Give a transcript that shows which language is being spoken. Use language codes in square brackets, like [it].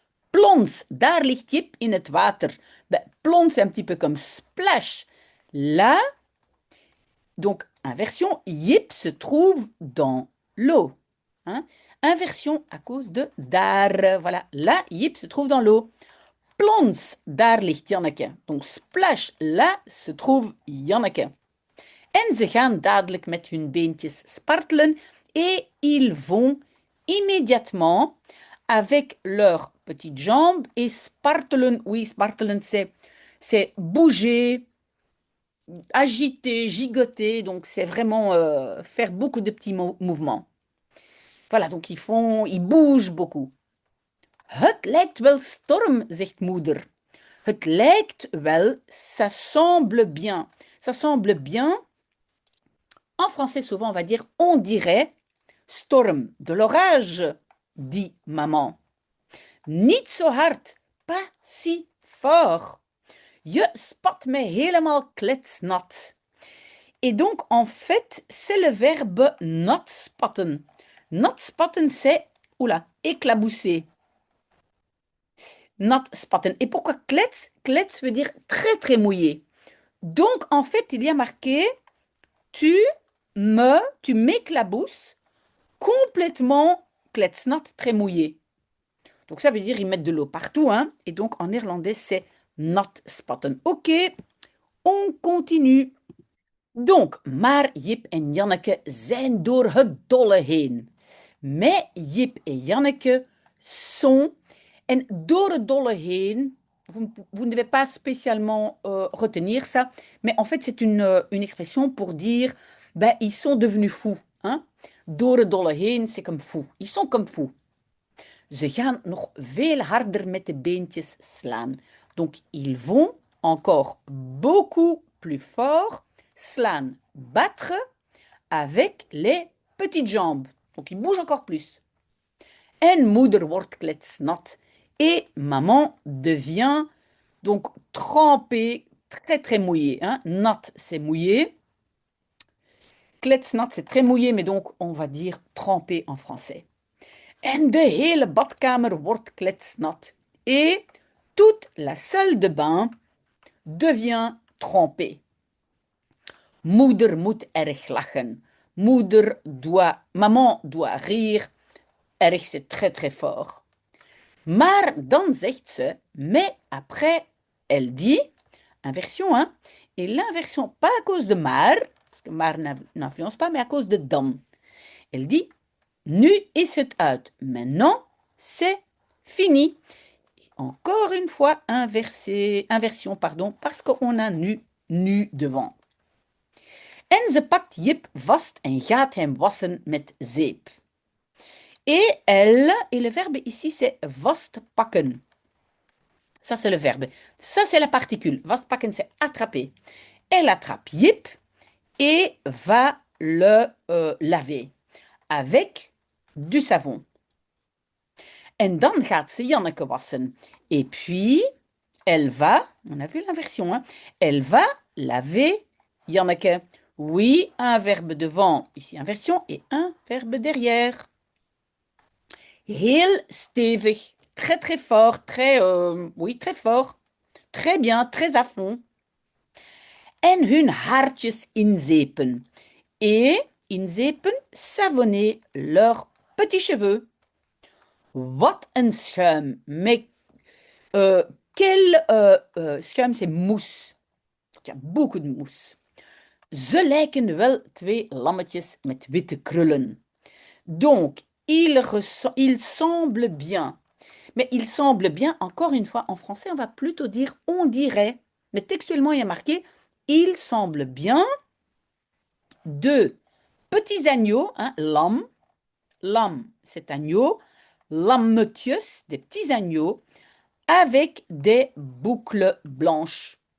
[nl] Plons, daar ligt Jip in het water. [fr] Ben, plons, c'est un petit peu comme splash. Là, donc inversion, Jip se trouve dans l'eau. Hein? Inversion à cause de daar. Voilà, là, Jip se trouve dans l'eau. [nl] Plons, daar ligt Janneke. [fr] Donc splash, là se trouve Janneke. [nl] En ze gaan dadelijk met hun beentjes spartelen [fr] et ils vont immédiatement avec leurs petites jambes et spartelen, oui, spartelen c'est bouger, agiter, gigoter, donc c'est vraiment faire beaucoup de petits mouvements. Voilà, donc ils bougent beaucoup. [nl] Het lijkt wel storm, zegt moeder. Het lijkt wel, [fr] ça semble bien. Ça semble bien. En français, souvent, on va dire on dirait storm, de l'orage, dit maman. [nl] Niet zo hard, [fr] pas si fort. [nl] Je spat me helemaal kletsnat. [fr] Et donc, en fait, c'est le verbe nat spatten. Nat spatten, c'est, oula, éclabousser. Nat spatten. Et pourquoi klets? Klets veut dire très, très mouillé. Donc, en fait, il y a marqué tu m'éclabousses complètement kletsnat, très mouillé. Donc ça veut dire ils mettent de l'eau partout, hein. Et donc en néerlandais c'est nat spatten. Ok, on continue. [nl] Donc, maar Jip en Janneke zijn door het dolle heen. [fr] Mais Jip et Janneke sont... En door het dolle heen, vous ne devez pas spécialement retenir ça, mais en fait, c'est une expression pour dire, ben, ils sont devenus fous. Hein? [nl] Door het dolle heen, [fr] c'est comme fou. Ils sont comme fous. [nl] Ze gaan nog veel harder met de beentjes slaan. [fr] Donc, ils vont encore beaucoup plus fort slaan, battre avec les petites jambes. Donc, ils bougent encore plus. [nl] En moeder wordt kletsnat. [fr] Et maman devient donc trempée, très très mouillée. Hein? Nat, c'est mouillé. Kletsnat, c'est très mouillé, mais donc on va dire trempé en français. [nl] En de hele badkamer wordt kletsnat. [fr] Et toute la salle de bain devient trempée. [nl] Moeder moet erg lachen. [fr] Maman doit rire. Erg, c'est très très fort. [nl] Maar dan zegt ze, [fr] mais après, elle dit, inversion, hein, et l'inversion, pas à cause de maar, parce que maar n'influence pas, mais à cause de dan. Elle dit, [nl] nu is het uit. [fr] Maintenant, c'est fini. Et encore une fois, inversion, pardon, parce qu'on a nu devant. [nl] En ze pakt Jip vast en gaat hem wassen met zeep. [fr] Et elle, et le verbe ici, c'est vastpakken. Ça, c'est le verbe. Ça, c'est la particule. Vastpakken, c'est attraper. Elle attrape Jip et va le laver avec du savon. [nl] En dan gaat ze Janneke wassen. [fr] Et puis, elle va, on a vu l'inversion, hein, elle va laver Janneke. Oui, un verbe devant, ici inversion, et un verbe derrière. Heel stevig, très très fort, oui, très fort, très bien, très à fond. [nl] En hun haartjes inzeepen. [fr] Et inzeepen, savonner leurs petits cheveux. [nl] Wat een schuim. [fr] Mais quel schuim, c'est mousse. Il y a beaucoup de mousse. [nl] Ze lijken wel twee lammetjes met witte krullen. [fr] Donc, il semble bien. Mais il semble bien, encore une fois, en français, on va plutôt dire on dirait. Mais textuellement, il y a marqué il semble bien de petits agneaux, hein, lam. Lam, c'est agneau. Lammetjes, des petits agneaux, avec des boucles blanches.